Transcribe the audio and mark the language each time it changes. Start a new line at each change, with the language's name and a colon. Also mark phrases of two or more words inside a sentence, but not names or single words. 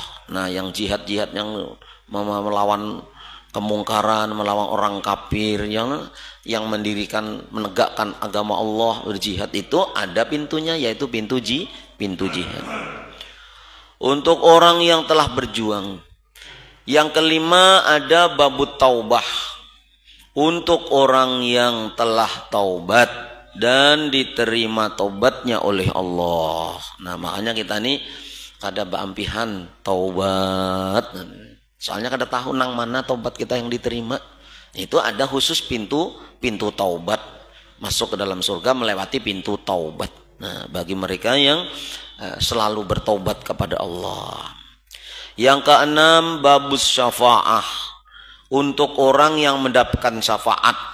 Indonesian: Nah, yang jihad-jihad yang melawan kemungkaran, melawan orang kafir, yang mendirikan, menegakkan agama Allah, berjihad, itu ada pintunya, yaitu pintu jihad. Untuk orang yang telah berjuang. Yang kelima, ada
Arabic: باب التوبة.
Indonesian: Untuk orang yang telah taubat dan diterima taubatnya oleh Allah.
Banjar: Nah, makanya kita nih kada beampihan taubat. Soalnya kada tahu nang mana taubat kita yang diterima.
Indonesian: Itu ada khusus pintu taubat. Masuk ke dalam surga melewati pintu taubat. Nah, bagi mereka yang selalu bertaubat kepada Allah. Yang keenam,
Arabic: باب الشفاعة.
Indonesian: Untuk orang yang mendapatkan syafaat.